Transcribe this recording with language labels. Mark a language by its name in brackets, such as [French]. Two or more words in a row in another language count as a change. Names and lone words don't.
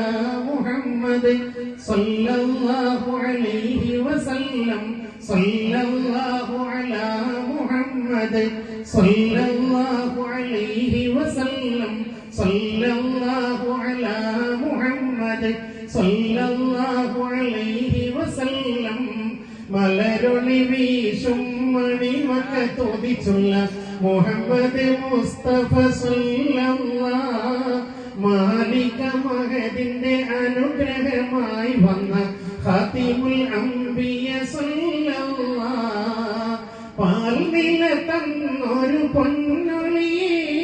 [Arabic] محمد صلى الله عليه وسلم صلى الله على محمد صلى الله عليه وسلم صلى الله على محمد صلى الله عليه وسلم [Malayalam] മലരൊളി വീശും മണിമക്കത്തോതിച്ചുള്ള മുഹമ്മദ് മുസ്തഫ സല്ലല്ലാഹ് മാലിക മഹദിന്റെ അനുഗ്രഹമായി വന്ന [Arabic] خاتم الأنبياء [Malayalam] സല്ലല്ലാഹ് പാൽനില തന്നൊരു പൊന്നൊളിയേ